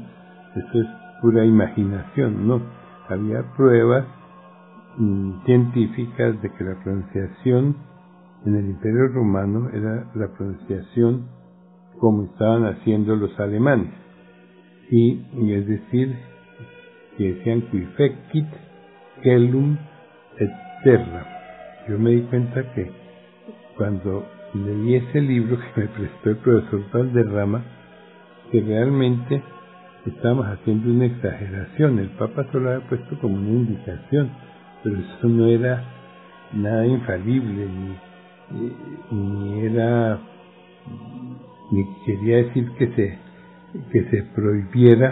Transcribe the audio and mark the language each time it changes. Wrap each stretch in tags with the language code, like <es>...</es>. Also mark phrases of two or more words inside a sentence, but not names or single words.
<es>Eso es pura imaginación, ¿no? Había pruebas científicas de que la pronunciación en el Imperio Romano era la pronunciación como estaban haciendo los alemanes, y es decir, que decían</es> <la>qui fecit celum et terra.</la> <es>Yo me di cuenta que cuando leí ese libro que me prestó el profesor Valderrama, que realmente estábamos haciendo una exageración. El Papa solo había puesto como una indicación, pero eso no era nada infalible, ni quería decir que se prohibiera.</es>